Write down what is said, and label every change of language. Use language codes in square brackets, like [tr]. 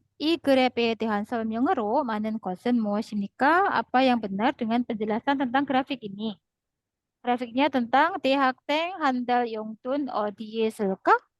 [ko] 이 그래프에 대한 설명으로 많은 것은 무엇입니까? [id] Apa yang benar dengan penjelasan tentang grafik ini? Grafiknya tentang [ko] 대학생 한 달 용돈 어디에 쓸까?